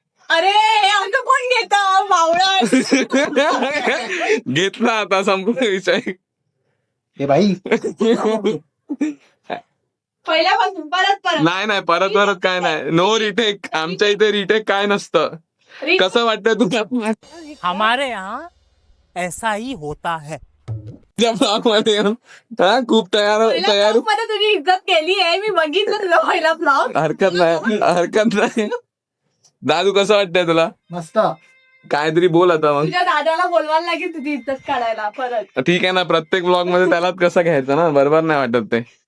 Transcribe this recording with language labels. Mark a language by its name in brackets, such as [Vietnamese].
[Marathi] अरे अंक कोण घेतं मावळा. घेतला आता, संपूर्ण विषय. हे भाई पहिल्यापासून परत नाही परत काय नाही. [English] No retake. [Marathi] आमच्या इथे रिटेक काय नसतं. कसं वाटतंय तुला [Hindi] हमारे यहाँ ऐसा ही होता है. [Marathi] ब्लॉग मध्ये खूप तयार मध्ये तुझी इज्जत केली आहे मी बघितलं तुझा पहिला ब्लॉग. हरकत नाही. दादू कसं वाटतंय तुला? मस्त. काहीतरी बोल आता मग. तुझ्या दादाला बोलवायला लागेल तुझी इज्जत काढायला परत. ठीक आहे ना, प्रत्येक ब्लॉग मध्ये त्यालाच कसं घ्यायचं ना, बरोबर नाही वाटत ते.